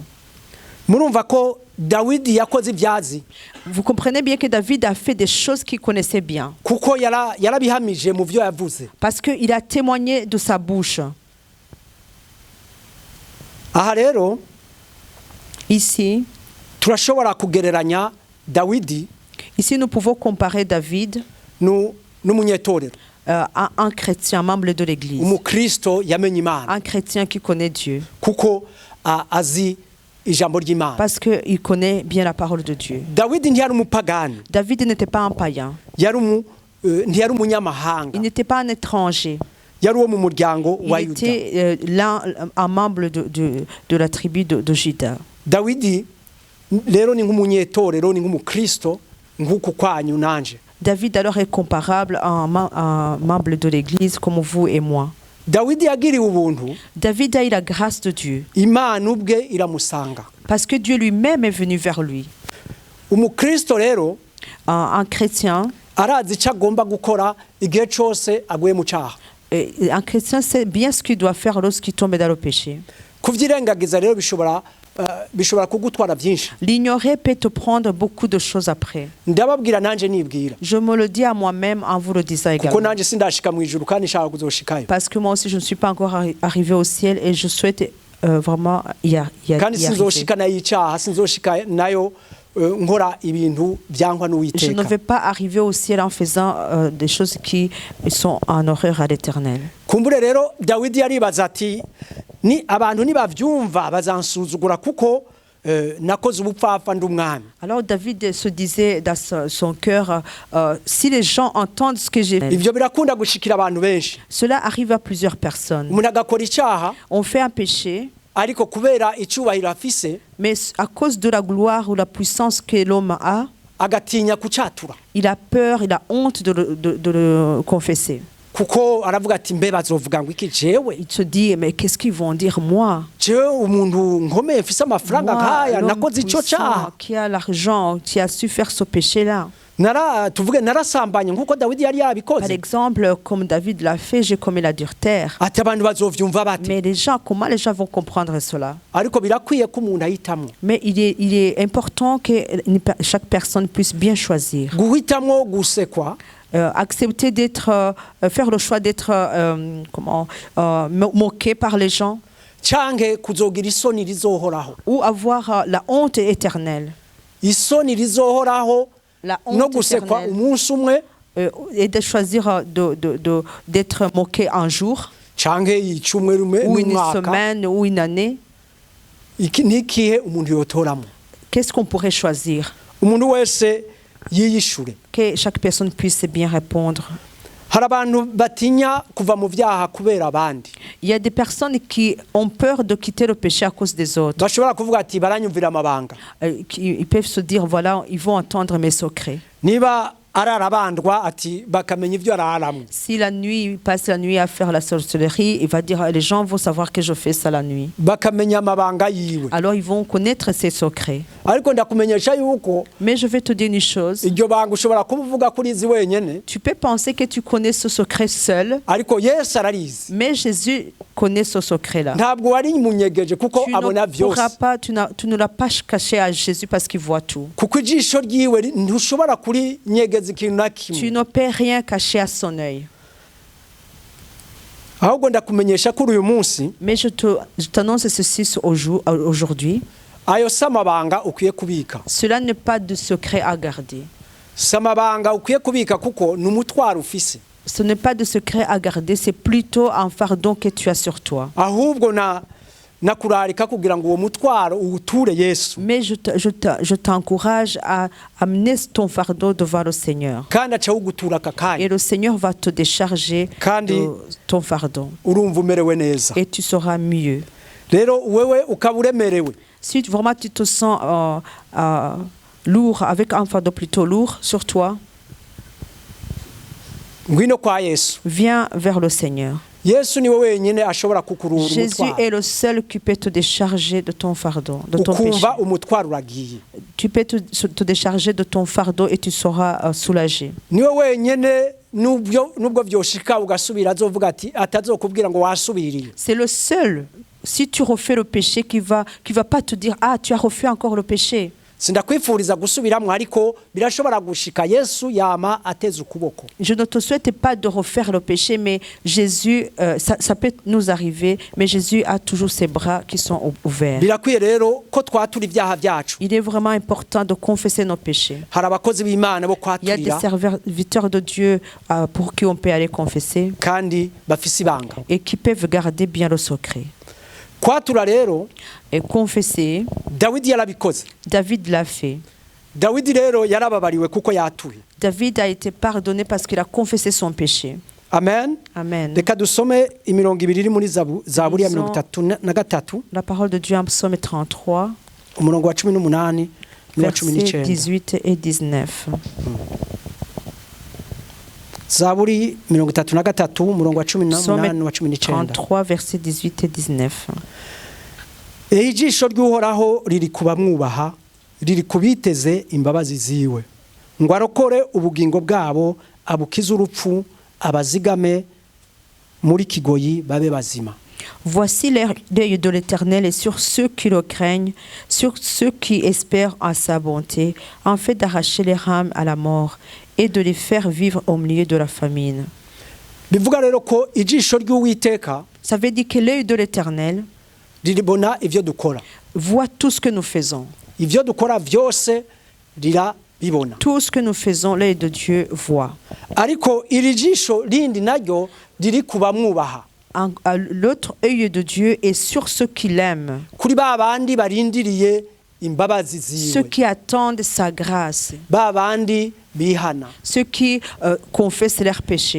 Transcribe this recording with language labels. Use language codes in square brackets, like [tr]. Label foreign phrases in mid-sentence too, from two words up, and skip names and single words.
[rn] Murumva ko Dawidi yakoze ibyazi. [fr] Vous comprenez bien que David a fait des choses qu'il connaissait bien. [rn] Kuko yarabihamije mu byo yavuze. [fr] Parce qu'il a témoigné de sa bouche. [rn] Aha rero [fr] Ici, [rn] turashobora kugereranya Dawidi. [fr] Ici, nous pouvons comparer David [rn] n'umunyetorero. [fr] À un chrétien, membre de l'Église. [rn] Umukristo yamenye Imana. [fr] Un chrétien qui connaît Dieu. [rn] Kuko azi ijambo ry'Imana. [fr] parce qu'il connaît bien la parole de Dieu. [rn] Dawidi ntiyari umupagani, [fr] David n'était pas un païen, [rn] ntiyari umunyamahanga, [fr] il n'était pas un étranger, [rn] yari uwo mu muryango wa [fr] il [rn] Yuda. [fr] était un membre de la tribu de Juda. [rn] Dawidi rero ni nk'umunyetorero, ni nk'umukristo nk'uku kwanyu nanje. [fr] David alors est comparable à un membre de l'église comme vous et moi. [rn] Dawidi yagiriwe ubuntu, [fr] David a eu la grâce de Dieu [rn] Imana ubwe iramusanga. [fr] parce que Dieu lui-même est venu vers lui. [rn] Umukristo rero [fr] Un chrétien, [rn] arazi icyo agomba gukora igihe cyose aguye mu cyaha. [fr] un chrétien sait bien ce qu'il doit faire lorsqu'il tombe dans le péché. [rn] Kuvyirengagiza rero bishobora kugutwara byinshi. [fr] L'ignorer peut te prendre beaucoup de choses après. [rn] Ndababwira nanje nibwira, [fr] Je me le dis à moi-même en vous le disant [rn] kuko [fr] également. [rn] nanje sindashika mu ijuru kandi nshaka kuzoshikayo. [fr] Parce que moi aussi, je ne suis pas encore arrivé au ciel et je souhaite vraiment y [rn] Kandi [fr] arriver. [rn] sinzoshika nayo icyaha, sinzoshika nayo nkora ibintu byangwa [fr] Je ne [rn] n'Uwiteka. [fr] vais pas arriver au ciel en faisant des choses qui sont en horreur à l'Éternel. [rn] Kumbure rero Dawidi yaribaza ati ni abantu nibavyumva bazansuzugura kuko nakoze ubupfafa ndi umwami. [fr] Alors David se disait dans son cœur, si les gens entendent ce que j'ai fait, [rn] Ivyo birakunda gushikira abantu benshi. [fr] cela arrive à plusieurs personnes. [rn] Umuntu agakora icyaha [fr] On fait un péché, [rn] ariko kubera icyubahiro afise [fr] mais à cause de la gloire ou la puissance que l'homme a, [rn] agatinya kucatura, [fr] il a peur, il a honte de le confesser. [rn] kuko aravuga ati mbe bazovuga ngo iki jewe [fr] Il se dit, mais qu'est-ce qu'ils vont dire moi? [rn] jewe umuntu nkomeye mfise amafaranga [fr] Moi, [rn] nkaya [fr] l'homme [rn] nakoze ico [fr] puissant, [rn] cyaha, [fr] qui a l'argent, qui a su faire ce péché-là. [rn] tuvuge narasambanye nkuko Dawidi yari [fr] Par [rn] yabikoze. [fr] exemple, comme David l'a fait, j'ai commis l'adultère. [rn] Ati abantu bazovyumva bate? [fr] Mais comment les gens vont comprendre cela? [rn] Ariko birakwiye ko umuntu ahitamwo [fr] Mais il est important que chaque personne puisse bien choisir. [rn] guhitamwo gusekwa [fr] Accepter d'être, faire le choix d'être moqué par les gens [rn] canke kuzogira isoni rizohoraho. [fr] ou avoir la honte éternelle. [rn] Isoni rizohoraho [fr] La [rn] no [fr] honte [rn] gusekwa [fr] éternelle. [rn] umunsi umwe [fr] Et de choisir d'être moqué un jour [rn] canke icumwe rumwe [fr] ou une [rn] n'umwaka. [fr] semaine ou une année. [rn] Iki nikihe umuntu yotoramo? [fr] Qu'est-ce qu'on pourrait choisir? [rn] Umuntu wese yiyishure. [fr] Que chaque personne puisse bien répondre. [rn] Hari abantu batinya kuva mu vyaha kubera abandi. [fr] Il y a des personnes qui ont peur de quitter le péché à cause des autres. [rn] Bashobora kuvuga ati baranyumvira amabanga. [fr] Ils peuvent se dire, voilà, ils vont entendre mes secrets. [rn] Niba ararabandwa ati bakamenya ivyo araramwe. [fr] Si la nuit, il passe la nuit à faire la sorcellerie, il va dire, les gens vont savoir que je fais ça la nuit. [rn] Bakamenya amabanga yiwe. [fr] Alors ils vont connaître ses secrets. [rn] Ariko ndakumenyesha yuko [fr] Mais je vais te dire une chose. [rn] iryo banga ushobora kuvuga kuri izi wenyene, [fr] Tu peux penser que tu connais ce secret seul, [rn] ariko Yesu ararizi. [fr] mais Jésus connaît ce secret-là. [rn] Ntabwo wari munyegeje kuko [fr] Tu [rn] abona [fr] ne [rn] vyose. [fr] pourras pas, tu ne l'as pas caché à Jésus parce qu'il voit tout. [rn] Kuko ijisho ryiwe ntushobora kuri nyegeza ikintu na [fr] Tu [rn] kimwe. [fr] ne peux rien cacher à son œil. [rn] Ahubwo ndakumenyesha kuri uyu munsi [fr] Mais je t'annonce ceci aujourd'hui. [rn] ayo samabanga ukwiye kubika. [fr] Cela n'est pas de secret à garder. [rn] Samabanga ukwiye kubika kuko numutwaro ufise. [fr] Ce n'est pas de secret à garder, c'est plutôt un fardeau que tu as sur toi. [rn] Ahubwo nakurarika kugira ngo uwo mutwaro uwuture Yesu. [fr] Mais je t'encourage à amener ton fardeau devant le Seigneur. [rn] Kandi aca wugutura aka [fr] Et [rn] kanya. [fr] le Seigneur va te décharger [rn] Kandi [fr] de ton fardeau. [rn] urumva umerewe neza. [fr] Et tu seras mieux. [rn] Rero wewe ukaba uremerewe. [fr] Si vraiment tu te sens lourd, avec un fardeau plutôt lourd sur toi, [rn] Ngwino kwa Yesu. [fr] viens vers le Seigneur. [rn] Yesu niwe wenyine ashobora kukurura [fr] Jésus [rn] umutwaro. [fr] est le seul qui peut te décharger de ton fardeau, de ton péché. [rn] Ukumva umutwaro uragiye. [fr] Tu peux te décharger de ton fardeau et tu seras soulagé. [rn] Niwe wenyine nubwo vyoshika ugasubira azovuga ati atazokubwira ngo wasubiriye. [fr] C'est le seul, si tu refais le péché, qui va pas te dire, ah, tu as refait encore le péché. [rn] Sindakwifuriza gusubiramwo ariko birashobora gushika Yesu yama ateze ukuboko. [fr] Je ne te souhaite pas de refaire le péché, mais Jésus, ça peut nous arriver, mais Jésus a toujours ses bras qui sont ouverts. [rn] Birakwiye rero ko twatura ibyaha byacu. [fr] Il est vraiment important de confesser nos péchés. [rn] Hari abakozi b'Imana bo [fr] Il y a des [rn] kwaturira [fr] serviteurs de Dieu pour qui on peut aller confesser [rn] kandi bafise ibanga. [fr] et qui peuvent garder bien le secret. [rn] kwatura rero [fr] Et confesser, [rn] dawidi yarabikoze. [fr] David l'a fait. [rn] Dawidi rero yarababariwe kuko yatuye. [fr] David a été pardonné parce qu'il a confessé son péché. [rn] Amen. [fr] Amen. [rn] Reka dusome imirongo ibiri iri muri zaburi ya 33 [fr] La parole de Dieu en psaume 33, [rn] umurongo wa 18 n'uwa [fr] versets [rn] 19. [fr] 18 et 19. [rn] Zaburi 33 umurongo wa 18 n'uwa 19. [fr] 33, versets 18 et 19. [rn] Ijisho ry'uhoraho riri kubamwubaha, riri kubiteze imbabazi ziwe, ngo arokore ubugingo bwabo, abukize urupfu, abazigame muri kigoyi babe bazima. [fr] Voici l'œil de l'Éternel est sur ceux qui le craignent, sur ceux qui espèrent en sa bonté, en fait d'arracher les âmes à la mort et de les faire vivre au milieu de la famine. [rn] Bivuga rero ko ijisho ry'Uwiteka [fr] Ça veut dire que l'œil de l'Éternel [rn] riribona ivyo dukora. [fr] voit tout ce que nous faisons. [rn] Ivyo dukora vyose rirabibona. [fr] Tout ce que nous faisons, l'œil de Dieu voit. [rn] Ariko iri jisho rindi naryo riri kubamwubaha. [fr] L'autre œil de Dieu est sur ceux qui l'aiment, [rn] Kuri ba bandi barindiriye imbabazi [fr] ceux [rn] ziwe. [fr] qui attendent sa grâce, [rn] Ba bandi bihana. [fr] ceux qui confessent leurs péchés,